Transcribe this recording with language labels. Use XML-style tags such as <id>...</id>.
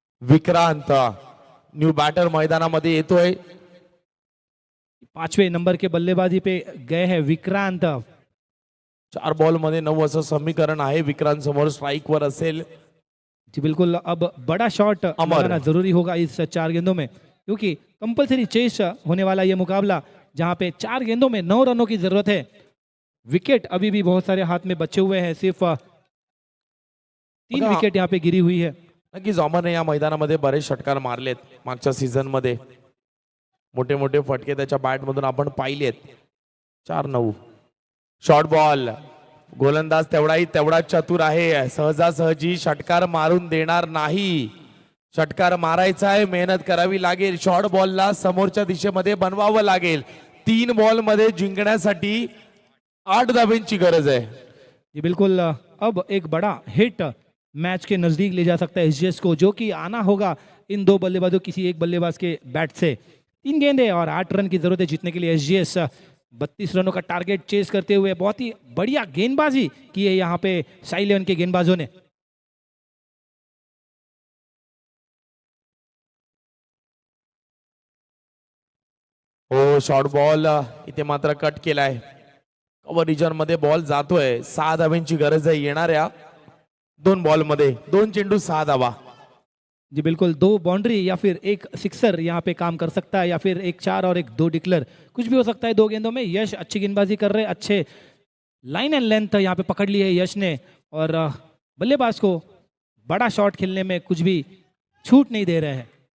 <mr>Vikrant new batter मैदानामध्ये येतोय.</mr> <hi>5वें नंबर के बल्लेबाजी पे गए हैं विक्रांत.</hi> <mr>4 बॉल मध्ये 9 असं समीकरण आहे. विक्रांत समोर स्ट्राइक वर असेल.</mr> <hi>जी बिल्कुल अब बड़ा शॉट लगाना जरूरी होगा इस 4 गेंदों में क्योंकि कंपलसरी चेस होने वाला ये मुकाबला जहां पे 4 गेंदों में 9 रनों की जरूरत है. विकेट अभी भी बहुत सारे हाथ में बचे हुए हैं. सिर्फ 3 विकेट यहाँ पे गिरी हुई है.</hi> <mr>नक्कीच अमरने या मैदानामध्ये बरेच षटकार मारलेत मागच्या सीझन मध्ये. मोठे मोठे फटके त्याच्या बॅट मधून आपण पाहिलेत. 4-9 शॉर्ट बॉल. गोलंदाज तेवढा चतुर आहे. सहजासहजी षटकार मारून देणार नाही. षटकार मारायचा आहे, मेहनत करावी लागेल. शॉर्ट बॉलला समोरच्या दिशेमध्ये बनवावं लागेल. 3 बॉल मध्ये जिंकण्यासाठी 8 धाब्यांची गरज आहे.</mr> <hi>जी बिल्कुल अब एक बड़ा हिट मैच के नज़दीक ले जा सकता है एसजीएस को, जो कि आना होगा इन दो बल्लेबाजों किसी एक बल्लेबाज के बैट से. 3 गेंदें और 8 रन की जरूरत है जीतने के लिए. एसजीएस 32 रनों का टारगेट चेस करते हुए बहुत ही बढ़िया गेंदबाजी की है यहाँ पे साई 11 के गेंदबाजों ने.</hi> <mr>हो, शॉर्ट बॉल इथे मात्र कट केलाय. कव्हर रिजन मध्ये बॉल जातोय. 6 धाब्यांची गरज आहे येणाऱ्या 2 बॉल मध्ये. 2 चेंडू 6 धावा.</mr> <hi>जी बिल्कुल, 2 बाउंड्री या फिर एक सिक्सर यहाँ पे काम कर सकता है, या फिर एक 4 और एक 2 डिक्लेयर, कुछ भी हो सकता है 2 गेंदों में. यश अच्छी गेंदबाजी कर रहे हैं, अच्छे लाइन एंड लेंथ यहाँ पे पकड़ ली है यश ने, और बल्लेबाज को बड़ा शॉट खेलने में कुछ भी छूट नहीं दे रहे हैं.</hi>